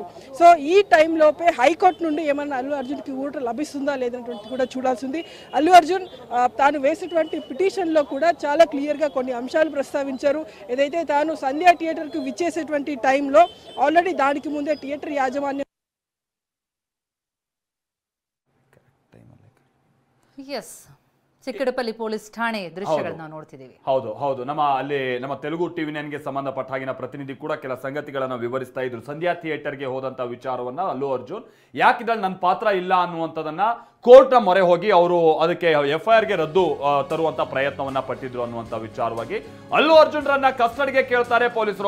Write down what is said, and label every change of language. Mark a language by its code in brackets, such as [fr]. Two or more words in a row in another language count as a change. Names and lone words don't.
[te] సో ఈ టైంలోపే హైకోర్టు నుండి ఏమన్నా అల్లు అర్జున్కి ఊట లభిస్తుందా లేదనేటువంటి కూడా చూడాల్సింది. అల్లు అర్జున్ తాను వేసినటువంటి పిటిషన్లో కూడా చాలా క్లియర్గా కొన్ని అంశాలు ప్రస్తావించారు. ఏదైతే తాను సంధ్యా థియేటర్కు విచ్చేసేటువంటి టైంలో ఆల్రెడీ దానికి ముందే థియేటర్ యాజమాన్యం [kn] ಚಿಕ್ಕಡಪಲ್ಲಿ ಪೊಲೀಸ್ ಠಾಣೆ ದೃಶ್ಯಗಳನ್ನ ನೋಡ್ತಿದ್ದೀವಿ. ಹೌದು ನಮ್ಮ ತೆಲುಗು ಟಿವಿ ನೈನ್ಗೆ ಸಂಬಂಧಪಟ್ಟ ಹಾಗಿನ ಪ್ರತಿನಿಧಿ ಕೂಡ ಕೆಲ ಸಂಗತಿಗಳನ್ನ ವಿವರಿಸ್ತಾ ಇದ್ರು. ಸಂಧ್ಯಾ ಥಿಯೇಟರ್ಗೆ ಹೋದಂತ ವಿಚಾರವನ್ನ ಅಲ್ಲು ಅರ್ಜುನ್ ಯಾಕಿದ್ರಲ್ಲಿ ನನ್ನ ಪಾತ್ರ ಇಲ್ಲ ಅನ್ನುವಂಥದ್ದನ್ನ ಕೋರ್ಟ್ ನ ಮೊರೆ ಹೋಗಿ ಅವರು ಅದಕ್ಕೆ FIR ಗೆ ರದ್ದು ತರುವಂತ ಪ್ರಯತ್ನವನ್ನ ಪಟ್ಟಿದ್ರು ಅನ್ನುವಂತ ವಿಚಾರವಾಗಿ ಅಲ್ಲು ಅರ್ಜುನ್ರನ್ನ ಕಸ್ಟಡಿಗೆ ಕೇಳ್ತಾರೆ ಪೊಲೀಸರು.